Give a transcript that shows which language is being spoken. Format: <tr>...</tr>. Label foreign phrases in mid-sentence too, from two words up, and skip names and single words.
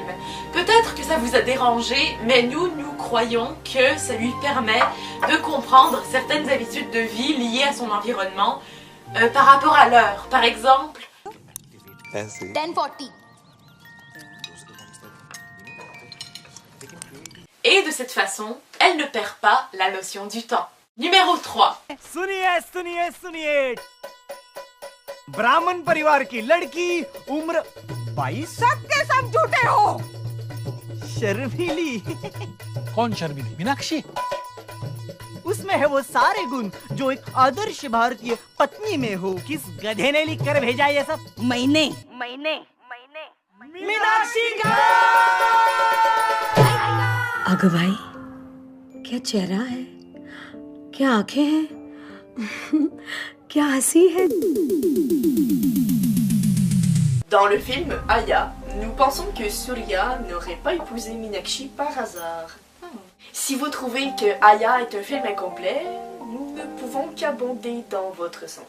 <fr>Peut-être que ça vous a dérangé, mais nous croyons que ça lui permet de comprendre certaines habitudes de vie liées à son environnement par rapport à l'heure. Par exemple, 10:40. Et de cette façon, elle ne perd pas la notion du temps. Numéro 3.</fr> <hi>सुनिए सुनिए सुनिए ब्राह्मण परिवार की लड़की उम्र 22 के सब झूठे हो शर्मीली कौन शर्मीली मीनाक्षी उसमें है वो सारे गुण जो एक आदर्श भारतीय पत्नी में हो किस गधे ने लिख कर भेजा ये सब मैंने मीनाक्षी का अगो भाई क्या चेहरा है क्या आंखें हैं क्या हंसी है</hi> <fr>Dans le film Aya, nous pensons que Surya n'aurait pas épousé Meenakshi par hasard. Si vous trouvez que Aya est un film incomplet, nous ne pouvons qu'abonder dans votre sens.</fr>